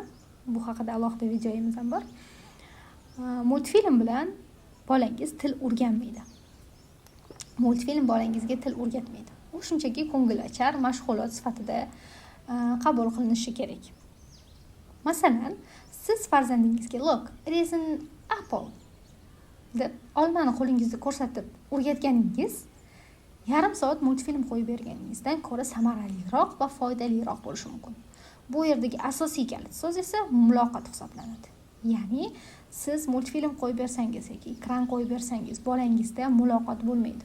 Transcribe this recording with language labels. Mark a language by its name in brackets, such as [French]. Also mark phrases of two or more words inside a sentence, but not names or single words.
[Uzbek] Bu haqida alohida videoyimiz ham bor. Multfilm bilan bolangiz til o'rganmaydi. Multfilm bolangizga til o'rgatmaydi. U shunchaki ko'ngilochar mashg'ulot sifatida qabul qilinishi kerak. Masalan, siz farzandingizga [English] "Look, it is an apple" [Uzbek] deb olmani qo'lingizda ko'rsatib o'rgatganingiz yarim soat multfilm qo'yib berganingizdan ko'ra samaraliroq va foydaliroq bo'lishi mumkin. Bu yerdagi asosiy kalit so'z esa muloqot hisoblanadi. Ya'ni siz multfilm qo'yib bersangiz yoki ekran qo'yib bersangiz, bolangizda muloqot bo'lmaydi.